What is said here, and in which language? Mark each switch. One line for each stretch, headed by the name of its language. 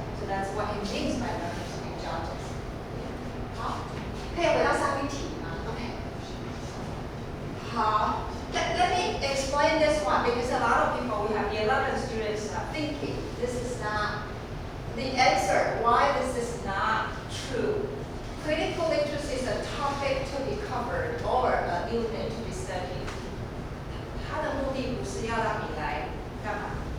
English: That's what it means by learning to be judges.
Chinese: 好，可以回到上一题吗 ？OK。
English: 好 let me explain this one because a lot of people, we have 11 students thinking this is not the answer. Why this is not true? Critical literacy is a topic to be covered or a unit to be studied.
Chinese: 它的目的不是要让你来干嘛？